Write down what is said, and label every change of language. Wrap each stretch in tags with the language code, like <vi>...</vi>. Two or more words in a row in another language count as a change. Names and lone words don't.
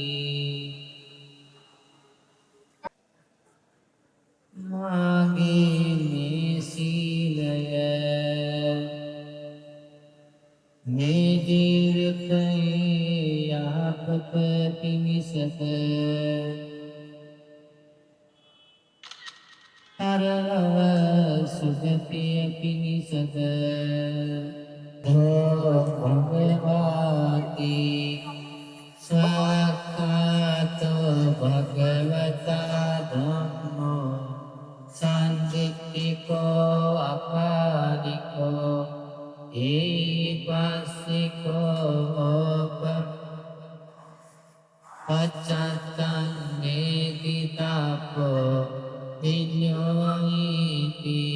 <si>මාගේ මේ සීලය මේ ජීවිතයේ යහපත පිණිසද පරලොව සුගතිය පිණිසද</si> <pi>භගවති සක්කාතෝ භගවතා ධම්මෝ සංදිට්ඨිකෝ අපාදිකෝ ඒපස්සිකෝ පච්චත්තං නේදිතාපෝ විඤ්ඤෝයිති</pi>